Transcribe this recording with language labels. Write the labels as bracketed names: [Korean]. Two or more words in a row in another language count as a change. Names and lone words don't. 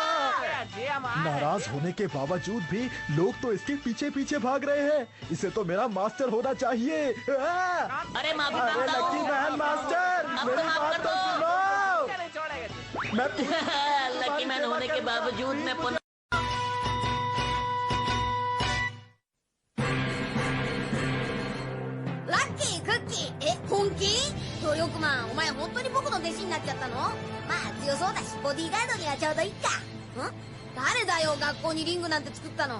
[Hindi] नाराज होने के बावजूद भी लोग तो इसके पीछे पीछे भाग रहे हैं। इसे तो मेरा मास्टर होना चाहिए। अरे माफी मांगता हूँ। लकी मैन मास्टर, मेरी बात तो सुनो। मैं लकी मैन होने के बावजूद मैं पुनः [Japanese] 本気？努力マン、お前本当に僕の弟子になっちゃったの？まあ強そうだしボディーガードにはちょうどいいか。誰だよ学校にリングなんて作ったの？